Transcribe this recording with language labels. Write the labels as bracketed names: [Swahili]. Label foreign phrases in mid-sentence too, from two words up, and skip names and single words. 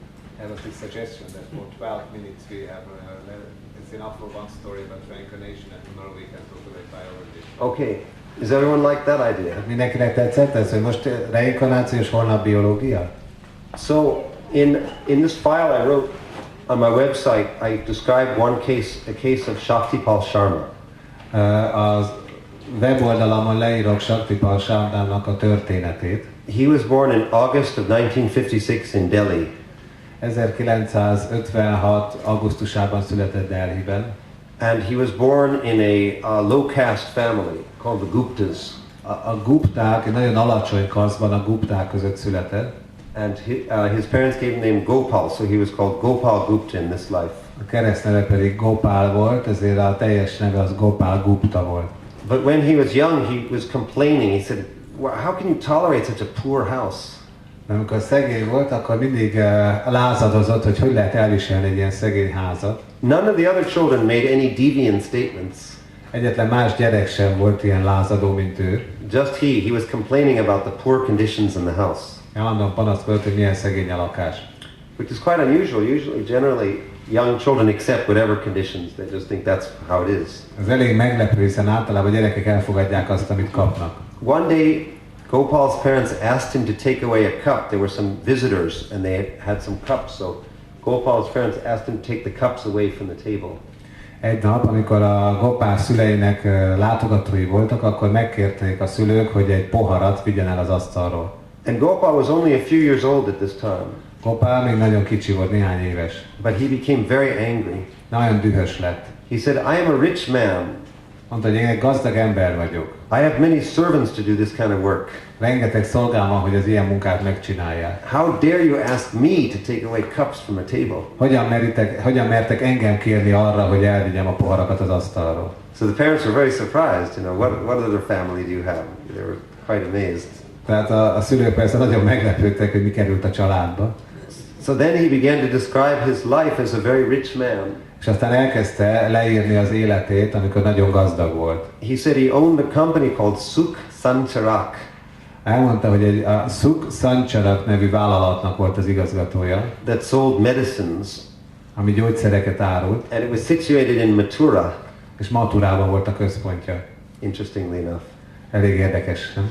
[English] That was the suggestion that for 12 minutes we have it's enough for one story about reincarnation and tomorrow we can talk about biology. Okay, does everyone like that idea? [Hungarian] Hát mindenkinek tetszett ez, hogy most reinkarnáció és holnap biológia? [English] So in this file I wrote on my website, I described a case of Shaktipal Sharma. [Hungarian] Az weboldalamon leírok Shaktipal Sharmának a történetét. [English] He was born in August of 1956 in Delhi. [Hungarian] 1956. augusztusában született Delhiben. [English] And he was born in a low caste family called the Guptas. [Hungarian] A Gupták, egy nagyon alacsony kasztban, a Gupták között született. [English] And his parents gave him the name Gopal, so he was called Gopal Gupta in this life. [Hungarian] A keresztneve pedig Gopal volt, ezért a teljes neve az Gopal Gupta volt. [English] But when he was young, he was complaining. He said, "How can you tolerate such a poor house?" [Hungarian] De amikor szegény volt, akkor mindig lázadozott, hogy lehet elviselni egy ilyen szegény házat. [English] None of the other children made any deviant statements. [Hungarian] Egyetlen más gyerek sem volt ilyen lázadó, mint ő. [English] Just he was complaining about the poor conditions in the house. [Hungarian] Állandóan panaszkodt, hogy milyen szegény a lakás. [English] Which is quite unusual. Generally, young children accept whatever conditions. They just think that's how it is. [Hungarian] Ez elég meglepő, hiszen általában a gyerekek elfogadják azt, amit kapnak. [English] One day, Gopal's parents asked him to take away a cup. There were some visitors and they had some cups. So Gopal's parents asked him to take the cups away from the table. [Hungarian] Egy nap, amikor a Gopál szüleinek látogatói voltak, akkor megkérték a szülők, hogy egy poharat vigyen el az asztalról. [English] And Gopal was only a few years old at this time. [Hungarian] Gopál még nagyon kicsi volt, néhány éves. [English] But he became very angry. [Hungarian] Nagyon dühös lett. [English] He said, "I am a rich man. [Hungarian] Mondta, hogy én egy gazdag ember vagyok. [English] I have many servants to do this kind of work. [Hungarian] Rengeteg szolgám van, hogy az ilyen munkát megcsinálják. [English] How dare you ask me to take away cups from a table?" [Hungarian] Hogyan mertek engem kérni arra, hogy elvigyem a poharakat az asztalról? [English] So the parents were very surprised. What other family do you have? They were quite amazed. [Hungarian] Tehát a szülők persze nagyon meglepődtek, hogy mi került a családba. [English] So then he began to describe his life as a very rich man. [Hungarian] És aztán elkezdte leírni az életét, amikor nagyon gazdag volt. [English] He said he owned a company called Sukh Sancharak. [Hungarian] Elmondta, hogy a Sukh Sancharak nevű vállalatnak volt az igazgatója. [English] That sold medicines. [Hungarian] Ami gyógyszereket árult. [English] And it was situated in Mathura. [Hungarian] És Mathurában volt a központja. [English] Interestingly enough. [Hungarian] Elég érdekes, nem?